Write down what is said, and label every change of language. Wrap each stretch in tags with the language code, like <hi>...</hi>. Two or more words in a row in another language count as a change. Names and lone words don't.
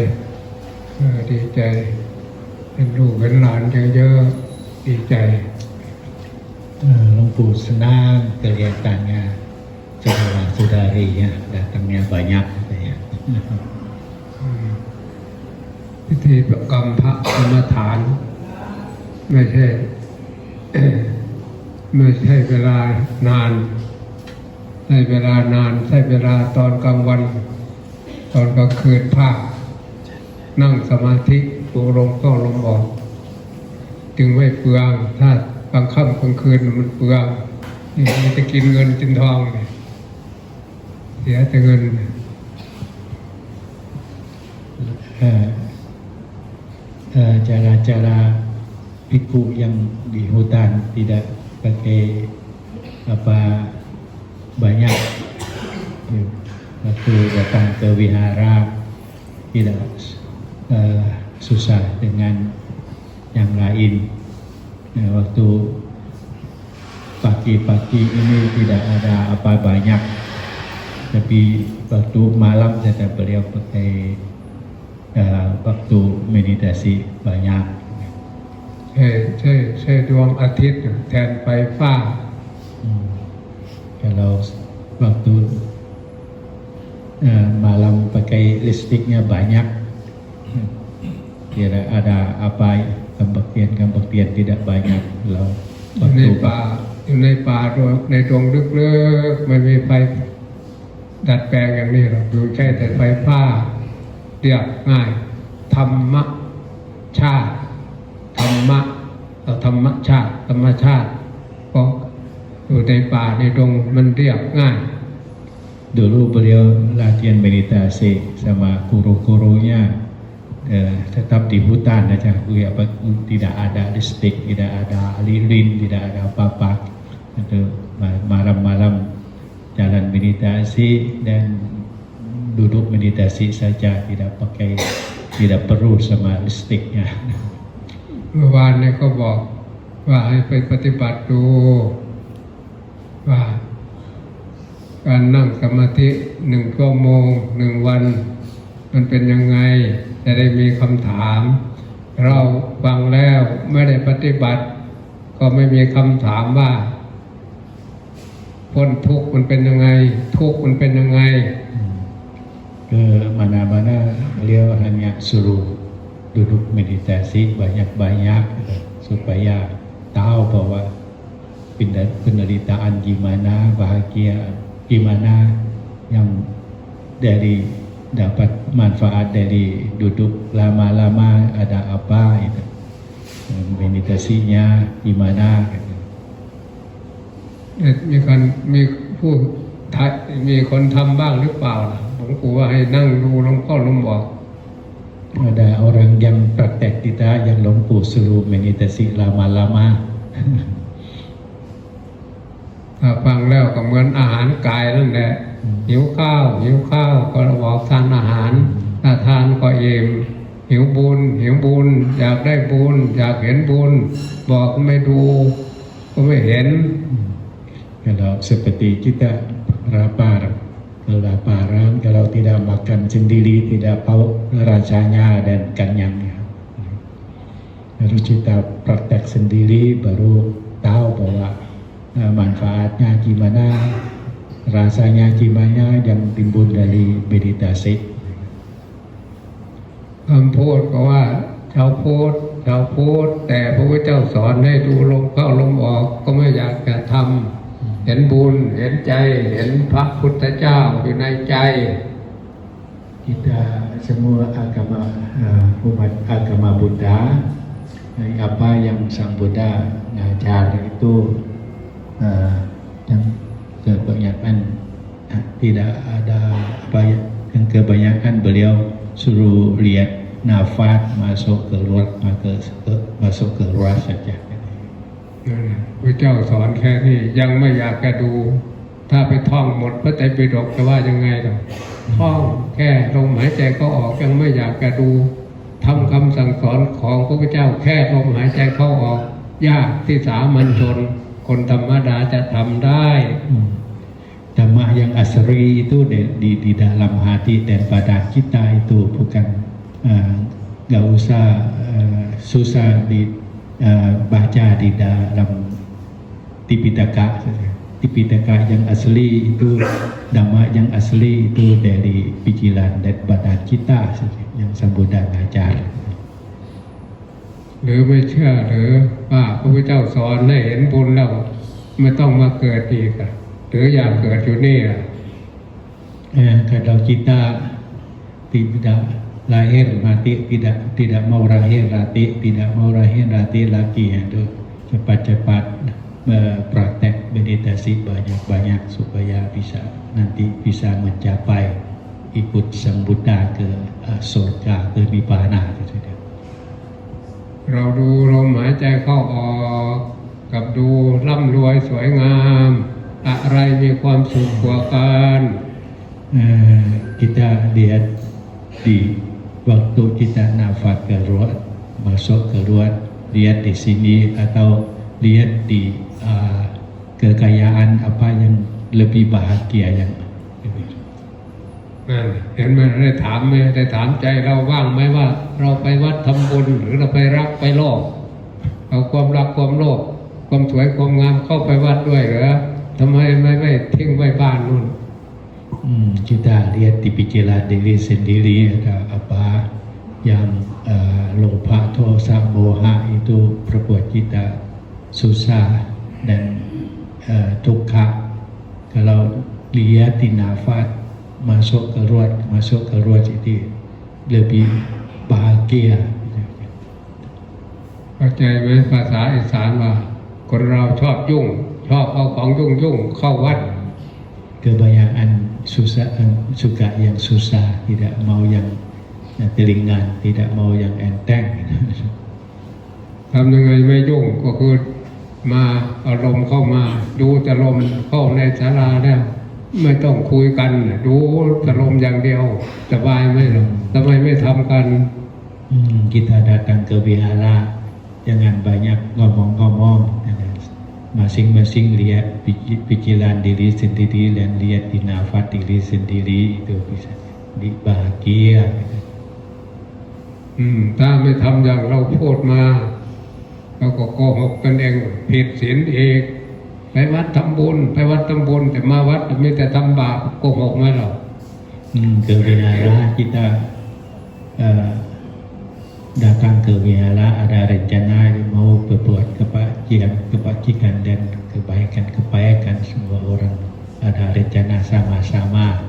<th>เป็นลูกเป็นหลานเยอะๆดีใจ</th> <id>หลวงปู่ senang kelihatannya saudara saudarinya datangnya banyak katanya</id> <th>พิธีกรรมพระกรรมฐานไม่ใช่เวลานานใช้เวลาตอนกลางวันตอนกลางคืนภาคนั่งสมาธิดูลมเข้าลมออกจึงไม่เปลืองถ้ากลางค่ำกลางคืนมันเปลืองมันจะกินเงินกินทองเสียแต่เงิน</th> <id>cara biku yang di hutan tidak pakai banyak waktu datang ke wihara tidak susah dengan yang lain waktu pagi-pagi ini tidak ada apa banyak tapi waktu malam saja beliau pakai waktu meditasi banyak</id> <th>ใช่ดวงอาทิตย์แทนไฟฟ้า</th> <id>kalau waktu malam pakai listriknya banyak tidak ada apa kebaktian tidak banyak kalau</id> <th>ในป่าในดงลึกๆไม่มีไฟดัดแปลงอย่างนี้หรอกอยู่แค่แต่ไฟฟ้าเรียบง่ายธรรมชาติก็อยู่ในป่าในดงมันเรียบง่าย</th> <id>Dulu beliau latihan meditasi sama guru-gurunya tetap di hutan aja, tidak ada listrik, tidak ada lilin, tidak ada apa-apa. Itu malam-malam meditasi dan duduk meditasi saja, tidak perlu sama listriknya.</id> <th>เมื่อวานนี้ก็บอกว่าให้ไปปฏิบัติดูว่าการนั่งสมาธิ1 ชั่วโมง 1 วันมันเป็นยังไงจะได้มีคำถามเราฟังแล้วไม่ได้ปฏิบัติก็ไม่มีคำถามว่าพ้นทุกข์มันเป็นยังไงทุกข์มันเป็นยังไง</th> <id>Ke mana-mana beliau hanya suruh duduk meditasi banyak-banyak supaya tahu bahwa penderitaan gimana, bahagia gimana, yang dari dapat manfaat dari duduk lama-lama ada apa itu. Meditasinya gimana gitu.</id> <th>มีคนทำบ้างหรือเปล่าล่ะหลวงปู่ว่าให้นั่งดูลมเข้าลมออก</th> <id>Ada orang yang praktek tidak yang Hluangปู่ suruh meditasi lama-lama.</id> <th>ถ้าฟังแล้วก็เหมือนอาหารกายนั่นแหละหิวข้าวก็บอกทานอาหารถ้าทานก็อิ่มหิวบุญอยากได้บุญอยากเห็นบุญบอกไม่ดูก็ไม่เห็น</th> <id>Kalau seperti kita kelaparan, kalau tidak makan sendiri tidak tahu rasanya dan kenyangnya. Harus kita praktek sendiri baru tahu bahwa manfaatnya gimana, rasanya gimana yang timbul dari meditasi.</id> <th>คำพูดก็ว่าชาวพูดแต่พระพุทธเจ้าสอนให้ดูลมเข้าลมออกก็ไม่อยากจะทำเห็นบุญเห็นใจเห็นพระพุทธเจ้าอยู่ในใจ</th> <id>Kita semua umat agama Buddha, apa yang Sang Buddha ngajar itu yang kebanyakan tidak ada apa yang kebanyakan beliau suruh lihat nafas masuk keluar saja.</id> <th>พระเจ้าสอนแค่นี้ยังไม่อยากจะดูถ้าไปท่องหมดพระไตรปิฎกจะว่ายังไงล่ะท่องแค่ลมหายใจเข้าออกยังไม่อยากจะดูทำคำสั่งสอนของพระพุทธเจ้าแค่ลมหายใจเข้าออกยากที่สามัญชนคนธรรมดาจะทำได้</th> <id>Dhamma yang asli itu di dalam hati dan badan kita itu bukan enggak usah susah baca di dalam Tipitaka. Tipitaka yang asli itu Dhamma yang asli itu dari pikiran dan badan kita yang Sang Buddha ngajar.</id> <th>หรือไม่เชื่อหรือว่าพระพุทธเจ้าสอนให้เห็นบุญแล้วไม่ต้องมาเกิดอีกหรืออยากเกิดอยู่นี่</th> <id>kalau kita tidak lahir mati tidak mau lahir mati lagi itu cepat-cepat praktek meditasi banyak-banyak supaya nanti bisa mencapai ikut Sang Buddha ke surga ke nibbana gitu.</id> <th>เราดูลมหายใจเข้าออกกับดูร่ำรวยสวยงามอะไรมีความสุขกว่ากัน</th> <id>kita lihat di waktu kita nafas keluar masuk keluar lihat di sini atau lihat di kekayaan apa yang lebih bahagia yang</id> <th>เห็นไหมได้ถามไหมได้ถามใจเราว่างไหมว่าเราไปวัดทำบุญหรือเราไปรักไปโลภเอาความรักความโลภความสวยความงามเข้าไปวัดด้วยเหรอทำไมไม่ทิ้งไว้บ้านนู่น</th> <id>kita lihat di pikiran diri sendiri ada apa yang loba dosa moha itu berbuat kita susah dan dukkha. Kalau lihat di nafas masuk keluar jadi lebih bahagia.</id> <th>เข้าใจไหมภาษาอีสานว่าคนเราชอบยุ่งชอบเอาของยุ่งเข้าวัด</th> <id>Kebanyakan suka yang susah, tidak mau yang ringan, tidak mau yang enteng.</id> <th>ทำยังไงไม่ยุ่งก็คือมาอารมณ์เข้ามาดูแต่ลมเข้าในศาลาแล้วไม่ต้องคุยกันดูอารมณ์อย่างเดียวสบายไหมหรอทำไมไม่ทำกัน</th> <id>kita datang ke wihara jangan banyak ngomong-ngomong masing-masing lihat pikiran diri sendiri dan lihat di nafas diri sendiri itu bisa bahagia</id> <th>ถ้าไม่ทำอย่างเราพูดมาเราก็โกหกกันเองผิดศีลเองไปวัดทำบุญแต่มาวัดมีแต่ทำบาปโกหกไหมหรอ</th> <id>ke wihara kita datang ke wihara ada rencana mau berbuat kebajikan dan kebaikan semua orang ada rencana sama-sama</id>